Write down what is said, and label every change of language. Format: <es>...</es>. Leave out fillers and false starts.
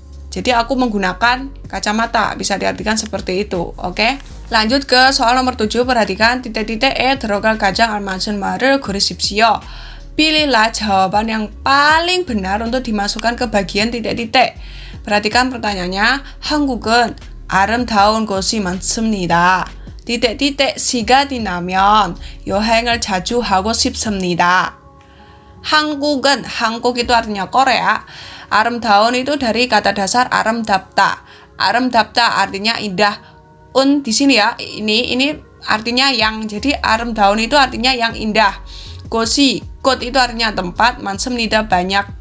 <id>Jadi aku menggunakan kacamata, bisa diartikan seperti itu. Oke? Lanjut ke soal nomor 7, perhatikan titik-titik</id> <ko>들어갈 가장 알맞은 말을 고르십시오.</ko> <id>Pilihlah jawaban yang paling benar untuk dimasukkan ke bagian titik-titik. Perhatikan pertanyaannya.</id> <ko>한국은 아름다운 곳이 많습니다.</ko> <id>titik-titik</id> <ko>시간이 나면 여행을 자주 하고 싶습니다.</ko> <id>한국은, 한국 itu artinya Korea. 아름다운 itu dari kata dasar 아름답다. 아름답다 artinya indah. Di sini ya, ini artinya yang. Jadi 아름다운 itu artinya yang indah. 곳이, 곳 itu artinya tempat, 많습니다 banyak.</id>